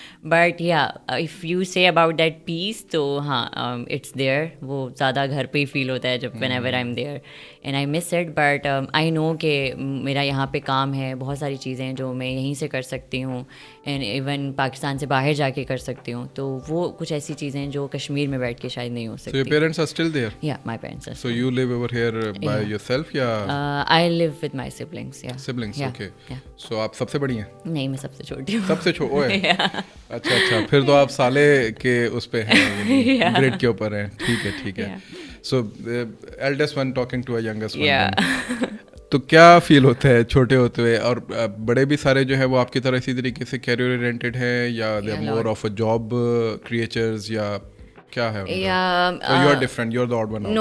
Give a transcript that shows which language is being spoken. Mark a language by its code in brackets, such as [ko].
[en] but یا if you say about that piece, [ur] تو ہاں [en] it's there, [ur] وہ زیادہ گھر پہ ہی فیل ہوتا ہے جب [en] Whenever I am there, and I miss it. But I know [ur] کہ میرا یہاں پہ کام ہے, بہت ساری چیزیں جو میں یہیں سے کر سکتی ہوں, اینڈ ایون پاکستان سے باہر جا کے کر سکتی ہوں. تو وہ کچھ ایسی چیزیں ہیں جو کشمیر میں بیٹھ کے شاید نہیں ہو [en] So [ur] سکتی. [en] your parents are still there? Yeah, my parents are. So you live over here by yourself یا I live with my siblings. Yeah. siblings? Yeah, Okay. yeah. [ur] So آپ سب سے بڑی ہیں؟ نہیں, میں سب سے چھوٹی ہوں. سب سے اوئے اچھا پھر تو آپ سالے کے اس پہ ہیں, گریڈ کے اوپر ہیں. ٹھیک ہے. [en] So eldest one talking to a youngest one. [ur] تو کیا فیل ہوتا ہے چھوٹے ہوتے ہوئے؟ اور بڑے بھی سارے جو ہے وہ آپ کی طرح اسی طریقے سے کیریئر اورینٹیڈ ہیں یا [en] they are more of a job creatures [ur] یا کیا ہے؟ [en] You are different, you are the odd one out.